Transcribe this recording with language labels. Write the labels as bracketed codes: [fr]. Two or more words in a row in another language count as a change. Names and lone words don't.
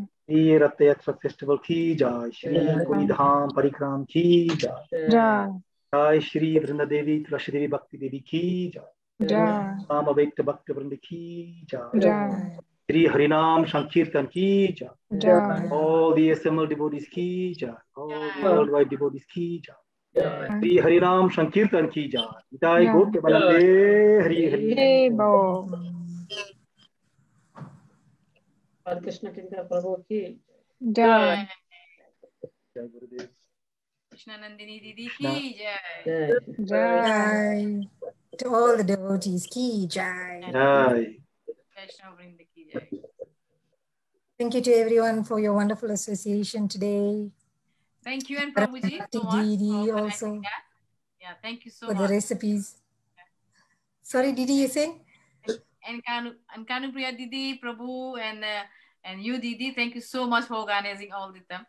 [hi] श्री रथ यात्रा फेस्टिवल की जय। श्री पुरी धाम परिक्रमा की जय। जय श्री वृंदा देवी तुलसी देवी भक्ति देवी की जय। राम अव्यक्त भक्त वृंद की जय। श्री हरिनाम संकीर्तन की जय। [en] All the assembled devotees [hi] की जय। [en] All the worldwide devotees [hi] की जय। श्री हरिनाम संकीर्तन की जय। निताय गौर प्रेमानंदे हरि हरि बोल। कृष्ण कृष्ण प्रभु की जय। जय गुरुदेव। कृष्णा नंदिनी दीदी की जय। [en] Jai. To all the devotees, [hi] की जय. जय। वैष्णव वृंद की जय। [en] Thank you to everyone for your wonderful association today. Thank you and Prabhuji so much Didi for also organizing that. Yeah, thank you so for much. the recipes. Sorry, Didi, you saying? And Kanupriya Didi, Prabhu, and you Didi, thank you so much for organizing all of them.